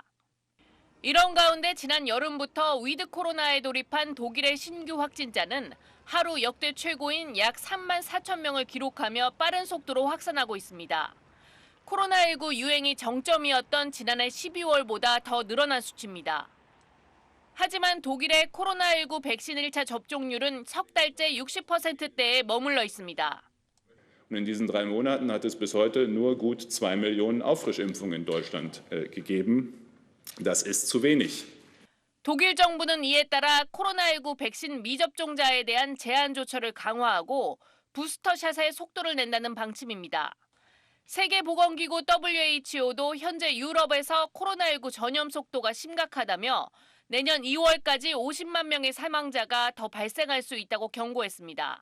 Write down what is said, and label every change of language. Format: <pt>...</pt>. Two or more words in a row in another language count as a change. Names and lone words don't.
<ko>이런 가운데 지난 여름부터 위드 코로나에 돌입한 독일의 신규 확진자는 하루 역대 최고인 약 3만 4천 명을 기록하며 빠른 속도로 확산하고 있습니다. 코로나19 유행이 정점이었던 지난해 12월보다 더 늘어난 수치입니다. 하지만 독일의 코로나19 백신 1차 접종률은 석 달째 60%대에 머물러 있습니다.</ko> <de>Und in diesen 3 Monaten hat es bis heute nur gut 2 Millionen Auffrischimpfungen in Deutschland gegeben. Das ist zu wenig.</de> <ko>독일 정부는 이에 따라 코로나19 백신 미접종자에 대한 제한 조처를 강화하고 부스터샷의 속도를 낸다는 방침입니다. 세계보건기구 WHO도 현재 유럽에서 코로나19 전염 속도가 심각하다며 내년 2월까지 50만 명의 사망자가 더 발생할 수 있다고 경고했습니다.</ko>